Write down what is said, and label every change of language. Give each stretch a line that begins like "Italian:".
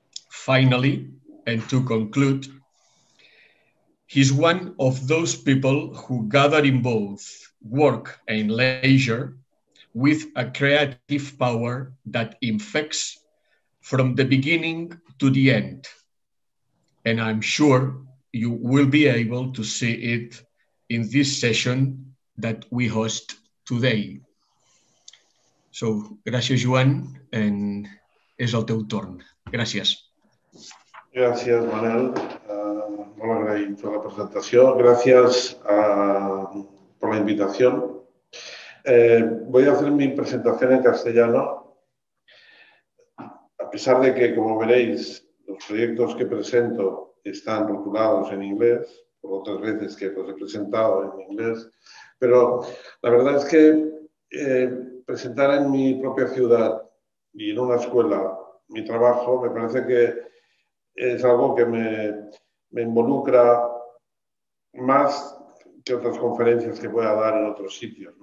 English: Finally, and to conclude, he's one of those people who gather in both work and leisure with a creative power that infects from the beginning to the end. And I'm sure you will be able to see it in this session that we host today.
Catalan: So, gràcies, Joan, and és el teu torn. Gràcies. Gràcies, Manel. Molt agraït per la presentació. Gràcies
Spanish: por la invitación. Voy a hacer mi presentación en castellano. A pesar de que, como veréis, los proyectos que presento están rotulados en inglés, por otras veces que los he presentado en inglés, pero la verdad es que presentar en mi propia ciudad y en una escuela mi trabajo me parece que es algo que me involucra más que otras conferencias que pueda dar en otros sitios.